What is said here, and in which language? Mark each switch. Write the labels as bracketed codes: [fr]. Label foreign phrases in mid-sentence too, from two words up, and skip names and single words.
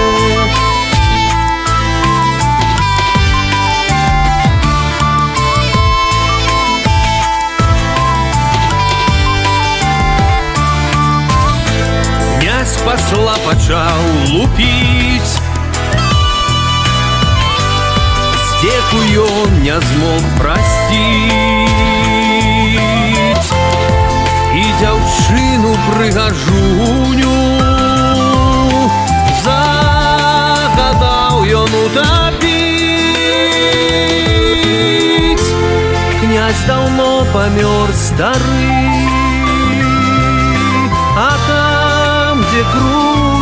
[ru] Посла почал лупить, [be] здеку ён не змог [ru] простить, и [be] дзяўчыну прыгажуню загадаў ён утопить. [ru] Князь давно помер стары, а там, где круг